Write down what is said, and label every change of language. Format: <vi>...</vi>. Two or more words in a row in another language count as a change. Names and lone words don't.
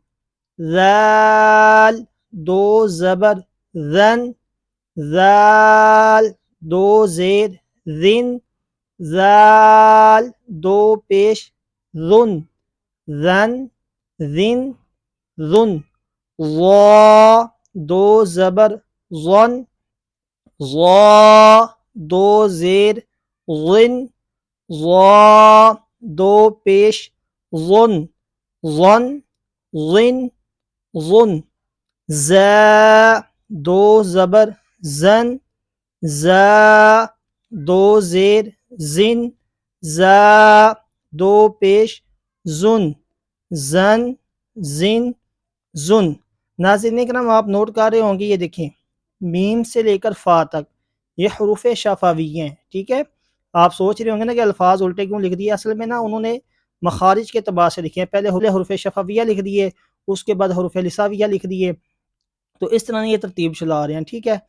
<ur>ذال، دو زبر ذن، ذال، دو زیر ذن، ذال، دو پیش ذن، ذن، ذن، ذن۔ ظا، دو زبر ظن، ظا، دو زیر ظن، ظا، دو پیش ظن، ظن، ظن، ظن۔ زا، دو زبر زن، زا، دو زیر زن، زا، دو پیش زن، زن، زن، زن۔ ناظرین کرام، آپ نوٹ کر رہے ہوں گے، یہ دیکھیں میم سے لے کر فا تک یہ حروف شفویہ ہیں، ٹھیک ہے۔ آپ سوچ رہے ہوں گے نا کہ الفاظ الٹے کیوں لکھ دیے، اصل میں نا انہوں نے مخارج کے اعتبار سے لکھے ہیں۔ پہلے حروف شفویہ لکھ دیے، اس کے بعد حروف لساویہ لکھ دیے، تو اس طرح یہ ترتیب چلا رہے ہیں، ٹھیک ہے۔</ur>